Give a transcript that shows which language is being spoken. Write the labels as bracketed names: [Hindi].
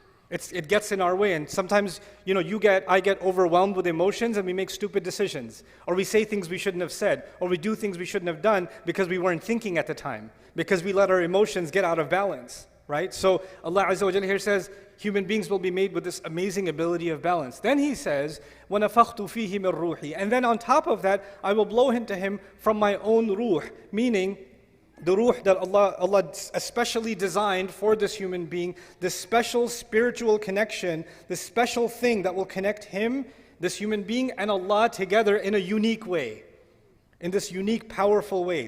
[English] It gets in our way, and sometimes, I get overwhelmed with emotions and we make stupid decisions. Or we say things we shouldn't have said, or we do things we shouldn't have done because we weren't thinking at the time, because we let our emotions get out of balance, right? So Allah Azza wa Jalla here says, human beings will be made with this amazing ability of balance. [Arabic] Then He says, وَنَفَخْتُ فِيهِ مِنْ رُوحِي. [English] And then on top of that, I will blow into him from my own ruh, meaning the ruh that Allah especially designed for this human being, this special spiritual connection, this special thing that will connect him, this human being, and Allah together in a unique way, in this unique, powerful way.